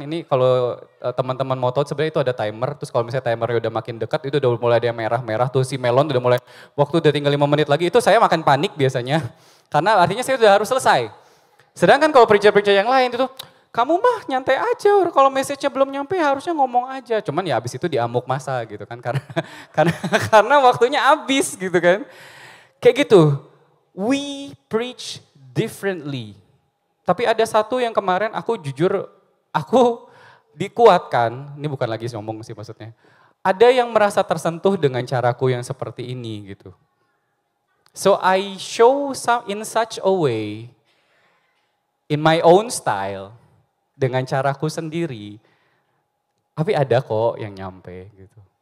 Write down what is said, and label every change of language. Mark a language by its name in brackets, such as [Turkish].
[Indonesian] Ini kalau teman-teman mau tahu sebenarnya itu ada timer, terus kalau misalnya timernya udah makin dekat itu udah mulai ada yang merah-merah tuh si melon udah mulai waktu udah tinggal 5 menit lagi, itu saya makan panik biasanya karena artinya saya udah harus selesai. Sedangkan kalau preacher-preacher yang lain itu kamu mah nyantai aja, kalau message-nya belum nyampe harusnya ngomong aja. Cuman ya abis itu diamuk masa gitu kan, karena waktunya abis gitu kan. Kayak gitu, [English] we preach differently. [Indonesian] Tapi ada satu yang kemarin aku jujur, aku dikuatkan, ini bukan lagi ngomong sih maksudnya. Ada yang merasa tersentuh dengan caraku yang seperti ini gitu. [English] So I show in such a way, in my own style, [Indonesian] dengan caraku sendiri, tapi ada kok yang nyampe gitu.